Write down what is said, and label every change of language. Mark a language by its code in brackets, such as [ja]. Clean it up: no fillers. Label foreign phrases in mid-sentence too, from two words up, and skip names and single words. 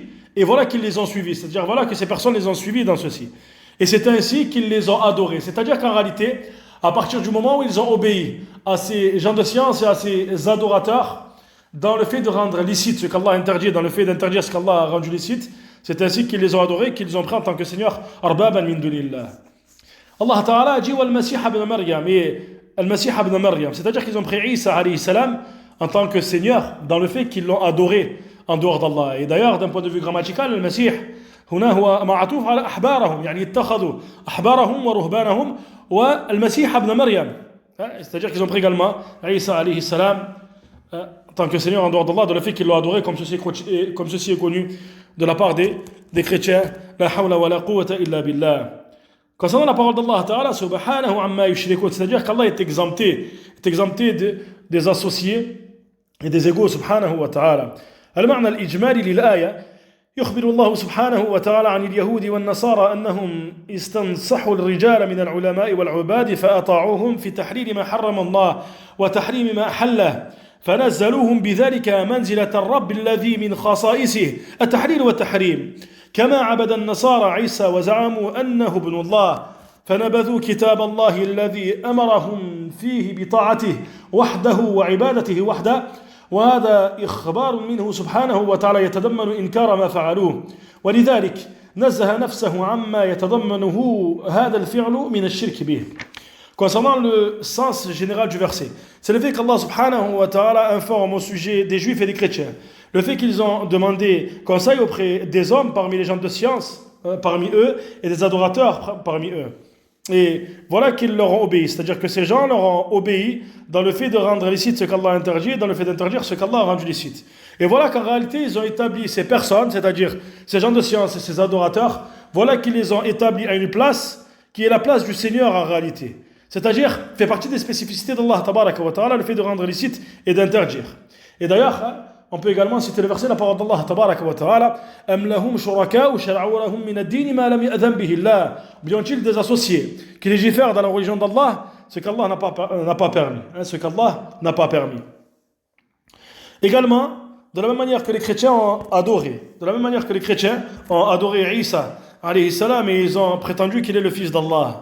[fr] Et voilà qu'ils les ont suivis, c'est-à-dire voilà que ces personnes les ont suivis dans ceci. Et c'est ainsi qu'ils les ont adorés. C'est-à-dire qu'en réalité, à partir du moment où ils ont obéi à ces gens de science et à ces adorateurs, dans le fait de rendre licite ce qu'Allah interdit, dans le fait d'interdire ce qu'Allah a rendu licite, c'est ainsi qu'ils les ont adorés, qu'ils ont pris en tant que Seigneur, [ar] أربابا من دون الله. [fr] Allah Ta'ala a dit Wal-Masih ibn Maryam, et Al-Masih ibn Maryam, c'est-à-dire qu'ils ont pris Isa [ar] عليه السلام [fr] en tant que Seigneur, dans le fait qu'ils l'ont adoré en dehors d'Allah. Et d'ailleurs, d'un point de vue grammatical, [ar] Al-Masih, هنا هو معطوف على أحبارهم يعني اتخذوا أحبارهم ورهبانهم والمسيح ابن مريم. [fr] C'est-à-dire qu'ils ont pris également Isa [ar] عليه السلام [fr] en tant que Seigneur en dehors d'Allah, de le fait qu'ils l'ont adoré, comme ceci est connu de la part des chrétiens. [ar] لا حول ولا قوة إلا بالله. [fr] Concernant la parole d'Allah Ta'ala, [ar] سبحانه عما يشركون, [fr] c'est-à-dire qu'Allah est exempté des associés et des égaux, [ar] سبحانه وتعالى. المعنى الإجمالي للآية يخبر الله سبحانه وتعالى عن اليهود والنصارى أنهم استنصحوا الرجال من العلماء والعباد فأطاعوهم في تحليل ما حرم الله وتحريم ما أحله فنزلوهم بذلك منزلة الرب الذي من خصائصه التحليل والتحريم كما عبد النصارى عيسى وزعموا أنه ابن الله فنبذوا كتاب الله الذي أمرهم فيه بطاعته وحده وعبادته وحده وهذا إخبار منه سبحانه وتعالى يتضمن إنكار ما فعلوه ولذلك نزه نفسه عما يتضمنه هذا الفعل من الشرك به. [fr] Concernant le sens général du verset, c'est le fait qu'Allah [ar] سبحانه وتعالى [fr] informe au sujet des juifs et des chrétiens. Le fait qu'ils ont demandé conseil auprès des hommes parmi les gens de science, parmi eux, et des adorateurs parmi eux. Et voilà qu'ils leur ont obéi, c'est-à-dire que ces gens leur ont obéi dans le fait de rendre licite ce qu'Allah a interdit et dans le fait d'interdire ce qu'Allah a rendu licite. Et voilà qu'en réalité ils ont établi ces personnes, c'est-à-dire ces gens de science et ces adorateurs, voilà qu'ils les ont établis à une place qui est la place du Seigneur en réalité. C'est-à-dire, fait partie des spécificités d'Allah [ar] تبارك وتعالى, [fr] le fait de rendre licite et d'interdire. Et d'ailleurs, on peut également citer le verset, la parole d'Allah [ar] تبارك وتعالى أم لهم شركاء شرعوا لهم من الدين ما لم يأذن به الله. [fr] Ou bien ont-ils des associés qui légifèrent dans la religion d'Allah ce qu'Allah n'a pas permis, ce qu'Allah n'a pas permis. Également, de la même manière que les chrétiens ont adoré, Isa [ar] عليه السلام, [fr] et ils ont prétendu qu'il est le fils d'Allah.